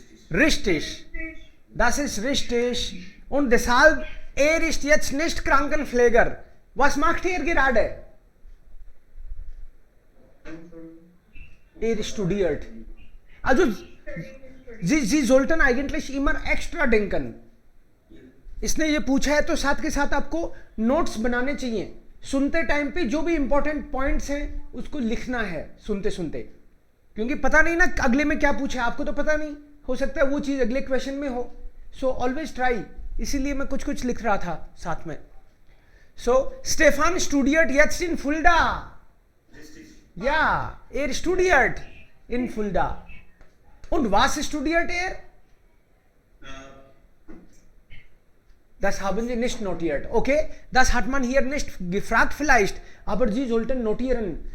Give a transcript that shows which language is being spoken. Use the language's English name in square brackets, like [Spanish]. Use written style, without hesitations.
[German] Richtig. Das ist richtig. Und deshalb, er ist jetzt nicht Krankenpfleger. Was macht er gerade? Er studiert. Also, Sie sollten eigentlich immer extra denken. [Hindi] इसने ये पूछा है तो साथ के साथ आपको नोट्स बनाने चाहिए. सुनते टाइम पे जो भी इंपॉर्टेंट पॉइंट्स हैं उसको लिखना है सुनते सुनते, क्योंकि पता नहीं ना अगले में क्या पूछा है, आपको तो पता नहीं, हो सकता है वो चीज अगले क्वेश्चन में हो. [English] So always try. [Hindi] इसीलिए मैं कुछ कुछ लिख रहा था साथ में. [German] सो स्टेफान स्टूडियट jetzt in Fulda. Ja, er studiert in Fulda. Und was studiert er? Das haben Sie nicht notiert. Okay, das hat man hier nicht gefragt vielleicht, aber Sie sollten notieren.